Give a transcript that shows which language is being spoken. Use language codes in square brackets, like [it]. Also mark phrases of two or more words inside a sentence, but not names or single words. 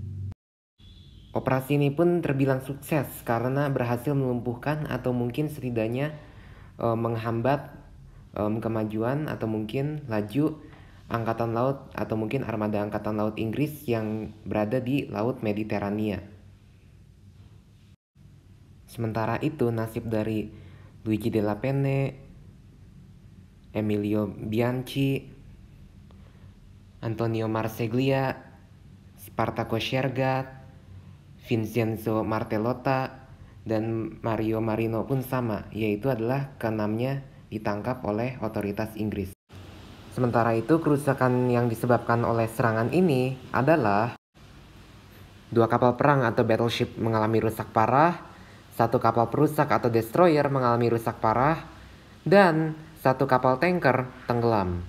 [id] Operasi ini pun terbilang sukses karena berhasil melumpuhkan atau mungkin setidaknya menghambat kemajuan atau mungkin laju Angkatan Laut atau mungkin armada Angkatan Laut Inggris yang berada di Laut Mediterania. Sementara itu, nasib dari Luigi Della Penne, Emilio Bianchi, Antonio Marseglia, Spartacus Shergat, Vincenzo Martellotta, dan Mario Marino pun sama, yaitu adalah keenamnya ditangkap oleh otoritas Inggris. Sementara itu, kerusakan yang disebabkan oleh serangan ini adalah dua kapal perang atau battleship mengalami rusak parah, satu kapal perusak atau destroyer mengalami rusak parah, dan satu kapal tanker tenggelam.